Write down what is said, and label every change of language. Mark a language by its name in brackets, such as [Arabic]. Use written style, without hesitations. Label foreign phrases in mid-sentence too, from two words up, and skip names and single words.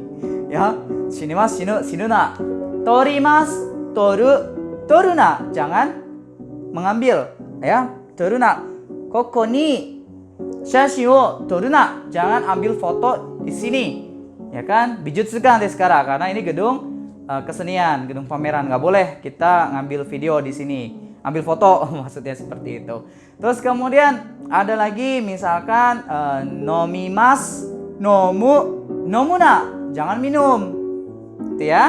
[Japanese] Ya, 死にます、死ぬな. 取ります、取るな, [Indonesian] jangan mengambil. [Japanese] Ya, toruna. ここに写真を撮るな, [Indonesian] jangan ambil foto di sini. Ya kan? [Japanese] 美術館ですから, [Indonesian] karena ini gedung kesenian, gedung pameran, nggak boleh kita ngambil video di sini. Ambil foto, maksudnya seperti itu. Terus kemudian ada lagi misalkan [Japanese] 飲みます、飲むな, [Indonesian] jangan minum. Itu ya.